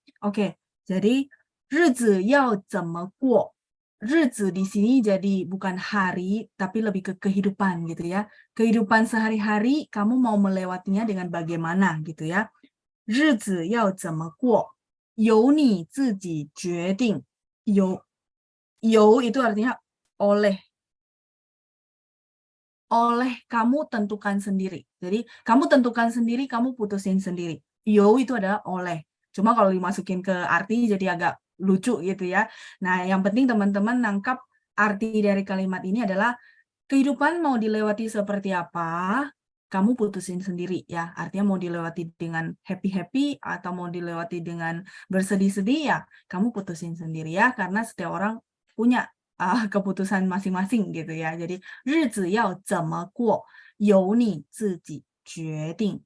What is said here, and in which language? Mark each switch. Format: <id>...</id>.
<id>Oke, jadi</id> <zh>日子要怎么过?</zh> <id>日子 di sini jadi bukan hari, tapi lebih ke kehidupan gitu ya. Kehidupan sehari-hari, kamu mau melewatinya dengan bagaimana gitu ya.</id> <zh>日子要怎么过?由你自己决定.</zh> <id>由 itu artinya oleh. Oleh kamu tentukan sendiri. Jadi kamu tentukan sendiri, kamu putusin sendiri. 由 itu adalah oleh. Cuma kalau dimasukin ke arti jadi agak lucu gitu ya. Nah, yang penting teman-teman nangkap arti dari kalimat ini adalah kehidupan mau dilewati seperti apa, kamu putusin sendiri ya. Artinya mau dilewati dengan happy-happy atau mau dilewati dengan bersedih-sedih ya, kamu putusin sendiri ya. Karena setiap orang punya keputusan masing-masing gitu ya. Jadi</id> <zh>日子要怎么过由你自己决定.</zh>